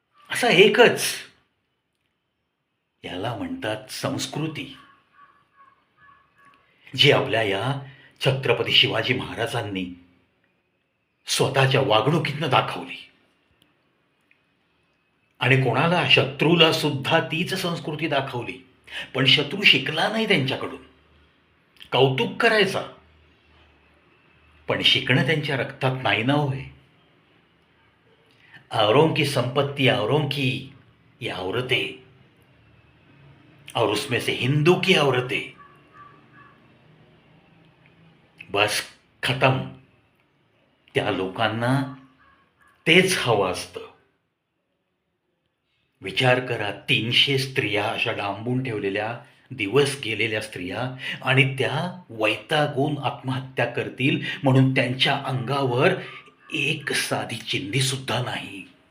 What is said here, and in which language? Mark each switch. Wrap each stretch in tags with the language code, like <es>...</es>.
<mr>असा एकच. याला म्हणतात संस्कृती, जी आपल्या या छत्रपती शिवाजी महाराजांनी स्वतःच्या वागणुकीतनं दाखवली. आणि कोणाला, शत्रूला सुद्धा तीच संस्कृती दाखवली. पण शत्रू शिकला नाही त्यांच्याकडून. कौतुक करायचा, पण शिकणं त्यांच्या रक्तात नाही ना होय.</mr> <hi>औरों की संपत्ति औरों की, ये औरतें, और उसमें से हिंदू की औरतें, बस खतम.</hi> <mr>त्या लोकांना तेच हवं असतं. विचार करा, 300 स्त्रिया अशा डांबून ठेवलेल्या दिवस गेलेल्या स्त्रिया आणि त्या वैतागून आत्महत्या करतील म्हणून त्यांच्या अंगावर एक साधी चिंधीसुद्धा नाही.</mr>